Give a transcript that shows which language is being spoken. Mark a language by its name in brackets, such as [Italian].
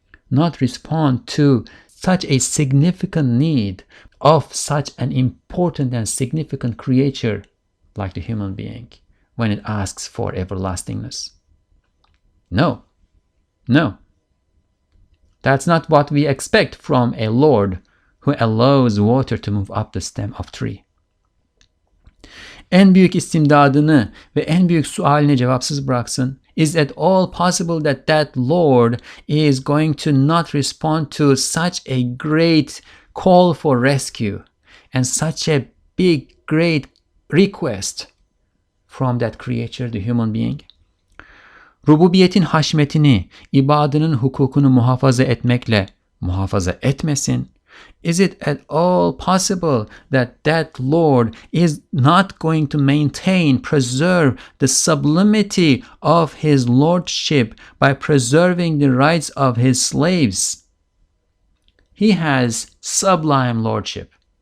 [English] not respond to such a significant need of such an important and significant creature like the human being when it asks for everlastingness? No. No. That's not what we expect from a Lord who allows water to move up the stem of tree. [Turkish] En büyük istimdadını ve en büyük sualini cevapsız bıraksın. [English] Is it all possible that that Lord is going to not respond to such a great call for rescue and such a big, great request from that creature, the human being? [Turkish] Rububiyetin haşmetini, ibadının hukukunu muhafaza etmekle muhafaza etmesin. [English] Is it at all possible that that Lord is not going to preserve the sublimity of his lordship by preserving the rights of his slaves? He has sublime lordship.